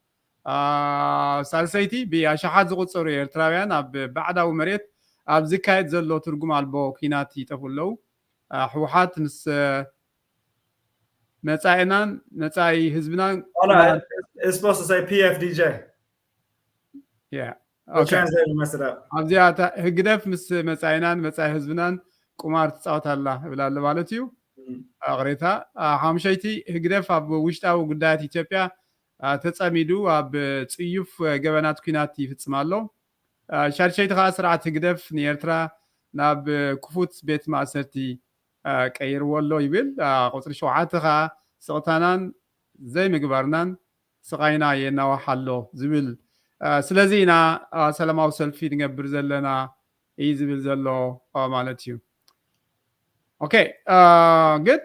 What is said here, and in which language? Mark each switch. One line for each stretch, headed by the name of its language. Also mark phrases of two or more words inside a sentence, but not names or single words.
Tigrinya: ሳልሰይቲ ብኣሽሓት ዝቁፀሩ ኤርትራውያን ኣብ ባዕዳዊ መሬት ኣብ ዝካየድ ዘሎ ትርጉም ኣልቦ ኩናት ይጠፉ ኣለዉ ሕወሓት ምስ መጻኢናን መጻኢ ህዝብናን
English: It's supposed to say PFDJ. Yeah. The translator messed it up.
Tigrinya: ኣብዚኣ ህግደፍ ምስ መጻኢናን መጻኢ ህዝብናን ቁማር ትፃወታላ ብላለ ማለት እዩ ኣቕሬታ ሓምሸይቲ ህግደፍ ኣብ ውሽጣዊ ጉዳያት ኢትዮጵያ ተጸሚዱ ኣብ ጽዩፍ ገበናት ኩናት ይፍጽም ኣሎ ሻድሸይቲ ከዓ ስርዓት ህግደፍ ንኤርትራ ናብ ክፉት ቤት ማእሰርቲ ቀይርዎ ኣሎ ይብል ቁፅሪ 7 ከዓ ስቕታናን ዘይምግባርናን ስቃይና የናዋሕ ኣሎ ዝብል ስለዚ ኢና ሰላማዊ ሰልፊ ንገብር ዘለና እዩ ዝብል ዘሎ ማለት እዩ
English: Okay, good.